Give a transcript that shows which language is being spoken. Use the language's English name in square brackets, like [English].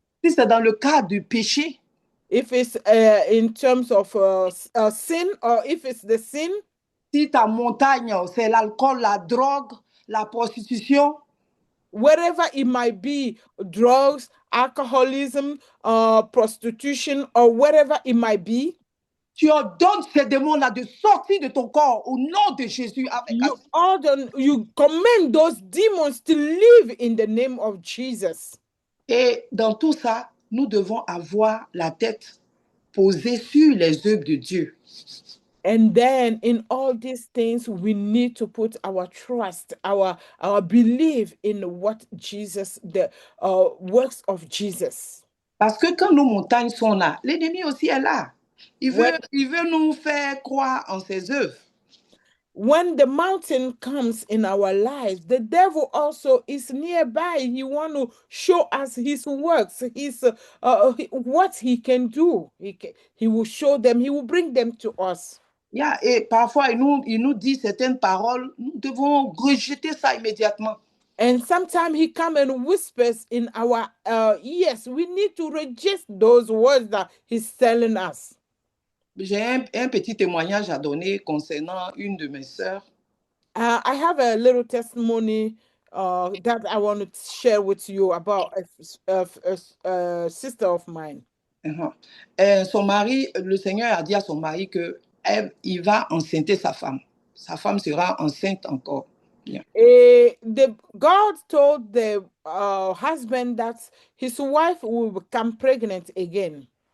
[French] Si c'est dans le cas du péché, [English] If it's in terms of sin, or if it's the sin, [French] si ta montagne, c'est l'alcool, la drogue, la prostitution, [English] wherever it might be, drugs, alcoholism, prostitution, or wherever it might be, [French] tu ordonnes ces démons-là de sortir de ton corps au nom de Jésus. [English] you command those demons to live in the name of Jesus. [French] Et dans tout ça, nous devons avoir la tête posée sur les œuvres de Dieu. [English] And then in all these things, we need to put our trust, our belief in what Jesus, the works of Jesus. [French] Parce que quand nos montagnes sont là, l'ennemi aussi est là. Il veut nous faire croire en ses œuvres. [English] When the mountain comes in our lives, the devil also is nearby. He want to show us his works, what he can do. He will show them. He will bring them to us. [French] Yeah, et parfois, il nous dit certaines paroles, nous devons rejeter ça immédiatement. [English] And sometimes he comes and whispers in our ears. We need to reject those words that he's telling us. [French] J'ai un petit témoignage à donner concernant une de mes sœurs. [English] I have a little testimony that I want to share with you about a sister of mine. [French] Son mari, le Seigneur a dit à son mari qu'il va enceinter sa femme. Sa femme sera enceinte encore. Yeah. [English] God told the husband that his wife will become pregnant again.